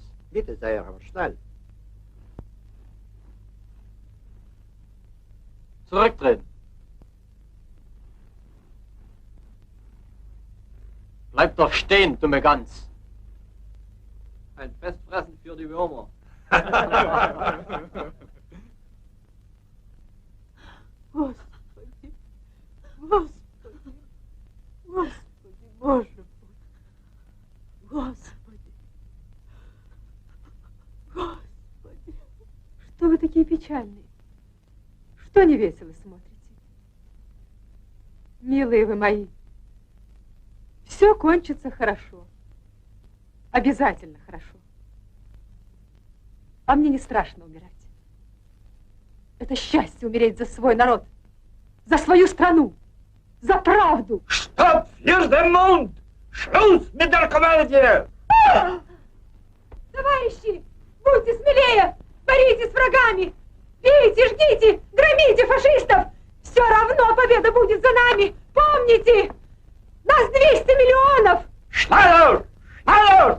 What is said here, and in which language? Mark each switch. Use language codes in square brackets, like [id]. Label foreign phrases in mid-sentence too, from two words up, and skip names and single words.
[de] Bitte sehr, aber schnell. Zurücktreten. Bleib doch stehen, dumme Gans. Ein Festfressen für die Würmer. [ru] Господи, Господи, Господи, Боже мой, Господи, Господи. Что вы такие печальные? Что не весело смотрите? Милые вы мои, все кончится хорошо. Обязательно хорошо. А мне не страшно умирать. Это счастье умереть за свой народ, за свою страну, за правду. Стоп! [de] Hier den Mund! Schluss mit der Komödie! [ru] Товарищи, будьте смелее! Боритесь с врагами! Бейте, жгите, громите фашистов! Все равно победа будет за нами! Помните! Нас 200 миллионов! [de] Schneller! Schneller!